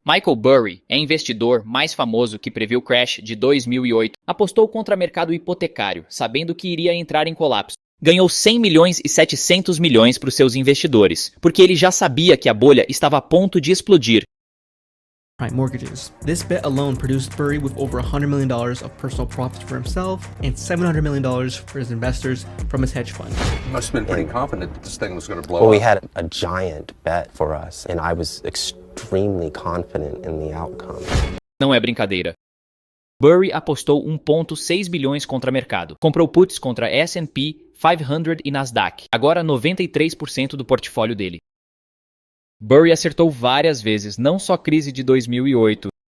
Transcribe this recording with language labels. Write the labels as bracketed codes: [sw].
[pt] Michael BURRY é investidor mais famoso que previu o crash de 2008. Apostou contra mercado hipotecário, sabendo que iria entrar em colapso. Ganhou 100 milhões e 700 milhões para os seus investidores, porque ele já sabia que a bolha estava a ponto de explodir. [en] Mortgages. This bet alone produced BURRY with over $100 million of personal profits for himself and $700 million for his investors from his hedge fund. You must have been pretty confident that this thing was going to blow Well, up. we had a giant bet for us, and I was extremely confident in the outcome. [pt] Não é brincadeira. BURRY apostou 1,6 bilhões contra mercado. Comprou puts contra S&P 500 e Nasdaq. Agora 93% do portfólio dele. BURRY acertou várias vezes, não só crise de 2008.